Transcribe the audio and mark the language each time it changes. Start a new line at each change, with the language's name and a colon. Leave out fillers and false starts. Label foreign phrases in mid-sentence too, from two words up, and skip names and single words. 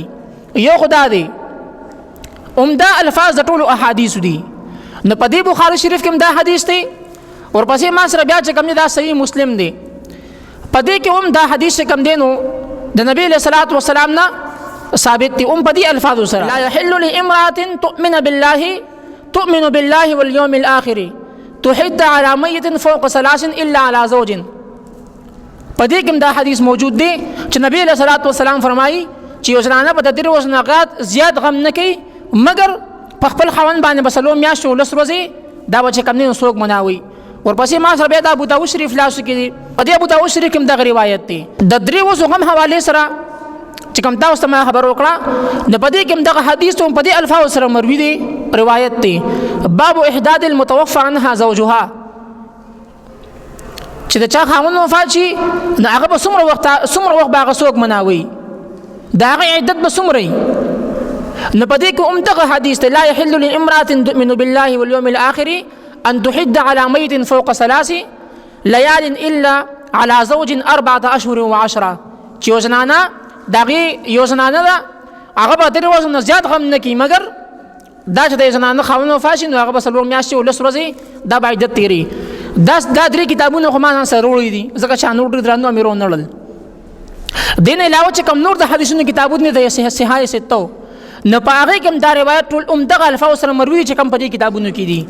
Pashto: یو خدا دی عمده الفاظ د ټولو احادیثو دي، نو په دې بخاري شریف کې هم دا حدیث دی، ورپسې ما سره بیا چې کوم دی دا صحیح مسلم دی، په دې کې هم دا حدیث چې کوم دی نو د نبی
Arabic: علیه الصلاۃ والسلام
Pashto: نه ثابت دی هم په دې الفاظو سره.
Arabic: لا يحل لامرأة تؤمن بالله واليوم الآخر تحد على میت فوق 3 الا على زوج.
Pashto: په دې کې دا حدیث موجود دی چې نبی
Arabic: علیه الصلاۃ والسلام
Pashto: فرمایي چې یو زنانه به د 3 ورځو نه زیات غم نه کوي مګر په خپل خاوند باندې به 4 میاشتې او 10 ورځې دا به چې کوم دی نو څوک مناوي. ورپسې ما سره بیا د ابو داود شریف لاسو کې دی، په دې ابو داود شریف کې هم دغه روایت دی د 3 ورځو غم حوالې سره چې کوم تاسو ته ما خبر وکړه، نو په دې کې هم دغه حدیث هم په دې الفاظ سره مروي دی روایت دی.
Arabic: باب احداد المتوفى عنها زوجها،
Pashto: چې د چا خاوند وفات شي نو هغه به څومره وخت به هغه څوک مناوي، د هغې عدت به څومره وي. نو په دې کې هم دغه حدیث دی
Arabic: لا يحل لامرأة تؤمن بالله واليوم الآخر ان تحد على ميت فوق 3 ليال الا على زوج 4 اشهر و10،
Pashto: چې یو زنانه د هغې یو زنانه ده هغه به 3 ورځو نه زیات غم نه کوي مګر دا چې د زنانه خاوند وفات شي نو هغه به 4 میاشتې او 10 ورځې دا به عدت تیري. دا 3 کتابونه خو ما ځان سره وړي دي ځکه چې نور ډېر درانه مې ورونړل. دې نه علاوه چې کوم نور د حدیثونو کتابونه د صحیح ستو نو په هغې کې هم دا روایت ټول عمدغه الفاظ سره مروي چې کوم په دې کتابونو کې دي.